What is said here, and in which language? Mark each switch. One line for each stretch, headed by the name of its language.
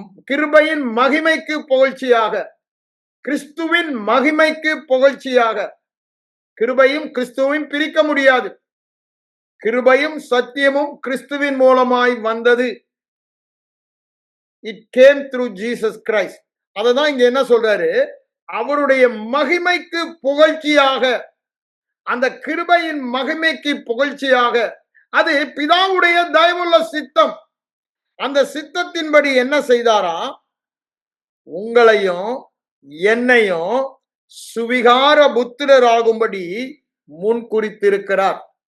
Tamil: கிருபையின் மகிமைக்கு புகழ்ச்சியாக, கிறிஸ்துவின் மகிமைக்கு புகழ்ச்சியாக. கிருபையும் கிறிஸ்துவையும் பிரிக்க முடியாது. கிருபையும் சத்தியமும் கிறிஸ்துவின் மூலமாய் வந்தது.
English: It came through Jesus Christ.
Tamil: அததான் இங்க என்ன சொல்றாரு, அவருடைய மகிமைக்கு புகழ்ச்சியாக, அந்த கிருபையின் மகிமைக்கு புகழ்ச்சியாக. அது பிதாவுடைய தயவுள்ள சித்தம். அந்த சித்தத்தின்படி என்ன செய்தாரா? உங்களையும் என்னையும் சுவிகார புத்திரராகும்படி முன் குறித்திருக்கிறார்.